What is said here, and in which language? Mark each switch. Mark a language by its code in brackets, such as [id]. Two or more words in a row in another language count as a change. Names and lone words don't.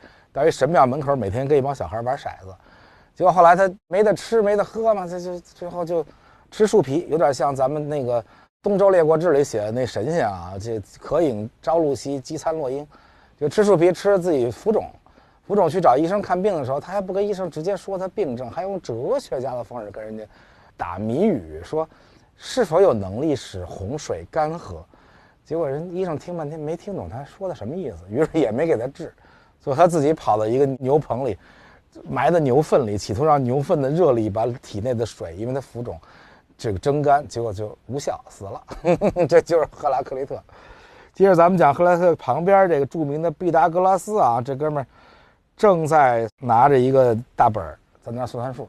[zh] 到一神廟門口，每天跟一幫小孩玩骰子，結果後來他沒得吃没得喝嘛，他就最後就吃樹皮，有點像咱們那個《東周列國志》裡寫的那神仙啊，這渴飲朝露夕，飢餐落英，就吃樹皮吃了自己浮腫去找醫生看病的時候，他還不跟醫生直接說他病症，還用哲學家的方式跟人家打謎語，說是否有能力使洪水乾涸。結果人醫生聽半天沒聽懂他說的什麼意思，於是也沒給他治。所以他自己跑到一個牛棚裡，埋在牛糞裡，企圖讓牛糞的熱力把體內的水，因為他浮腫，這個蒸乾，結果就無效死了。這就是赫拉克利特。接着咱們講赫拉克利特旁邊這個著名的畢達哥拉斯啊，這哥們兒正在拿着一個大本在那算算數。